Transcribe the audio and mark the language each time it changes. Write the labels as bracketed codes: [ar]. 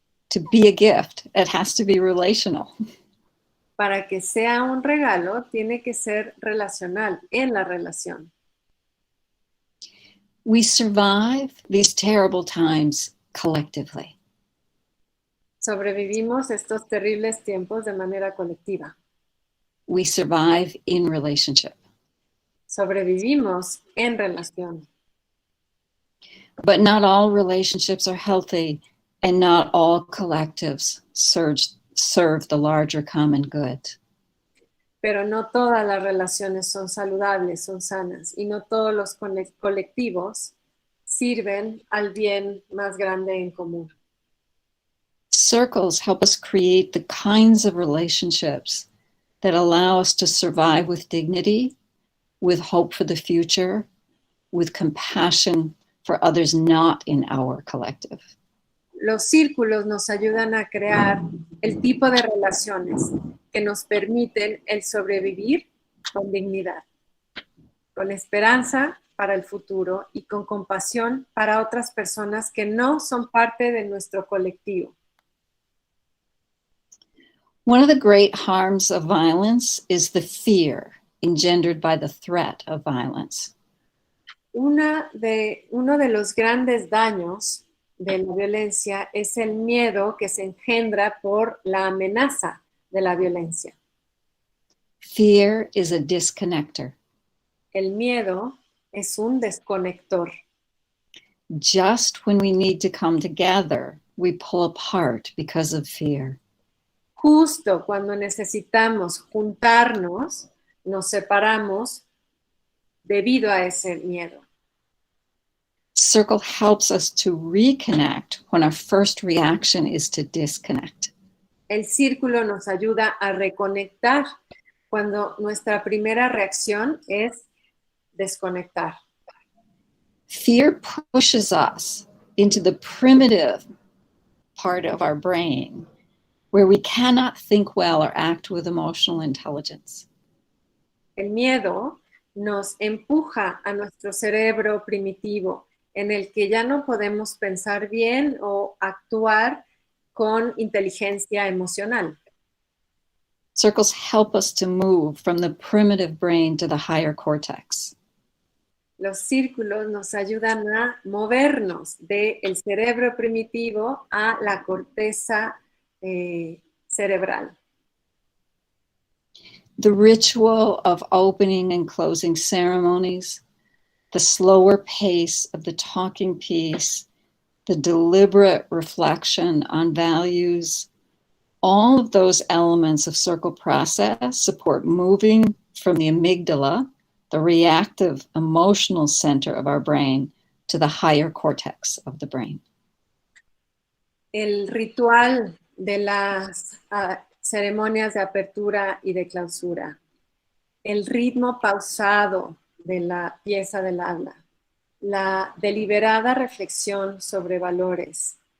[en] To be a gift, it has to be relational. [es] Para que sea un regalo, tiene que ser relacional, en la relación. [en] We survive these terrible times collectively. [es] Sobrevivimos estos terribles tiempos de manera colectiva. [en] We survive in relationship. [es] Sobrevivimos en relación. [en] But not all relationships are healthy, and not all collectives serve the larger common good. [es] Pero no todas las relaciones son saludables, son sanas, y no todos los colectivos sirven al bien más grande en común. [en] Circles help us create the kinds of relationships that allow us to survive with dignity, with hope for the future, with compassion for others not in our collective. [es] Los círculos nos ayudan a crear el tipo de relaciones que nos permiten el sobrevivir con dignidad, con esperanza para el futuro y con compasión para otras personas que no son parte de nuestro colectivo. [en] One of the great harms of violence is the fear engendered by the threat of violence. [es] Uno de los grandes daños de la violencia es el miedo que se engendra por la amenaza de la violencia. [en] Fear is a disconnector. [es] El miedo es un desconector. [en] Just when we need to come together, we pull apart because of fear. [es] Justo cuando necesitamos juntarnos, nos separamos debido a ese miedo. [en] Circle helps us to reconnect when our first reaction is to disconnect. [es] El círculo nos ayuda a reconectar cuando nuestra primera reacción es desconectar. [en] Fear pushes us into the primitive part of our brain where we cannot think well or act with emotional intelligence. [es] El miedo nos empuja a nuestro cerebro primitivo, en el que ya no podemos pensar bien o actuar con inteligencia emocional. [en] Circles help us to move from the primitive brain to the higher cortex. [es] Los círculos nos ayudan a movernos del cerebro primitivo a la corteza cerebral. [en] The ritual of opening and closing ceremonies, the slower pace of the talking piece, the deliberate reflection on values, all of those elements of circle process support moving from the amygdala, the reactive emotional center of our brain, to the higher cortex of the brain. [es] El ritual de las ceremonias de apertura y de clausura, el ritmo pausado de la pieza del habla, la deliberada reflexión sobre valores.